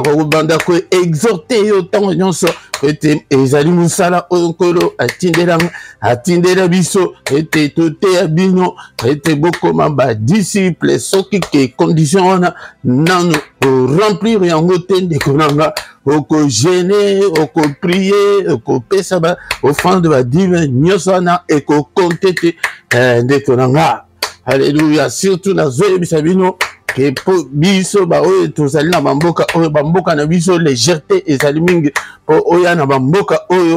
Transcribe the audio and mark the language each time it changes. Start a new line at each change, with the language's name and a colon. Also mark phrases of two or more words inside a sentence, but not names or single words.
Lingala: kobanda ko exhorter yo tango nyonso ete ezali musala onkolo atindela biso ete toteya bino ete bokoma ba disciple soki ke condition wana nanu remplir yango te ndeko nanga oko gêner oko prier oko pesa ba offrande ba divin nyonso wana eko compter te ndeko nanga alléluia surtout na zoyebisa bino ke po biso ba oyo tozali na bamboka oyo bamboka na biso légèreté ezali mingi po oya na bamboka oyo